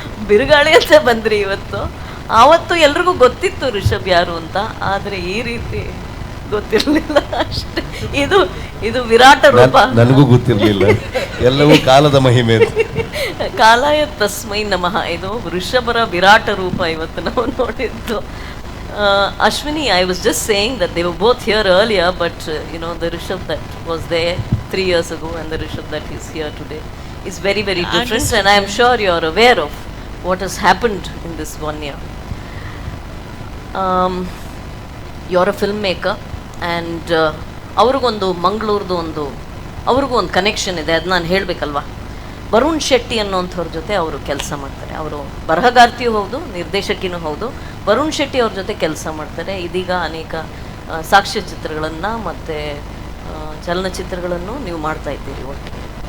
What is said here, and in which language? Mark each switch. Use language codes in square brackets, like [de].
[kn] ಬಿರುಗಾಳಿ ಅಂತ ಬಂದ್ರಿ ಇವತ್ತು. ಆವತ್ತು ಎಲ್ರಿಗೂ ಗೊತ್ತಿತ್ತು ರಿಷಬ್ ಯಾರು ಅಂತ, ಆದರೆ ಈ ರೀತಿ ಗೊತ್ತಿರಲಿಲ್ಲ ಅಷ್ಟೇ. ಇದು ವಿರಾಟ ರೂಪ. ನನಗೂ ಗೊತ್ತಿರಲಿಲ್ಲ, ಎಲ್ಲವೂ ಕಾಲದ ಮಹಿಮೆ. [sa] ಕಾಲಾಯ ತಸ್ಮೈ ನಮಃ. [kn] ಇದು ಋಷಭರ ವಿರಾಟ ರೂಪ ಇವತ್ತು ನಾವು ನೋಡಿದ್ದು. [en] Ashwini, I was just saying that they were both here earlier, but the Rishab that was there 3 years ago and the Rishab that is here today is very, very different. And I am sure you are aware of what has happened in this 1 year. You are a filmmaker, and [kn] ಅವ್ರಿಗೊಂದು ಮಂಗಳೂರ್ದು ಅವ್ರಿಗೂ ಒಂದು connection ಇದೆ. ಅದು ನಾನು ಹೇಳಬೇಕಲ್ವಾ. ವರುಣ್ ಶೆಟ್ಟಿ ಅನ್ನೋಂಥವ್ರ ಜೊತೆ ಅವರು ಕೆಲಸ ಮಾಡ್ತಾರೆ. ಅವರು ಬರಹಗಾರ್ತಿಯೂ ಹೌದು, ನಿರ್ದೇಶಕಿನೂ ಹೌದು. ವರುಣ್ ಶೆಟ್ಟಿ ಅವ್ರ ಜೊತೆ ಕೆಲಸ ಮಾಡ್ತಾರೆ. ಇದೀಗ ಅನೇಕ ಸಾಕ್ಷ್ಯಚಿತ್ರಗಳನ್ನು ಮತ್ತು ಚಲನಚಿತ್ರಗಳನ್ನು ನೀವು ಮಾಡ್ತಾ ಇದ್ದೀರಿ ಒಟ್ಟಿಗೆ.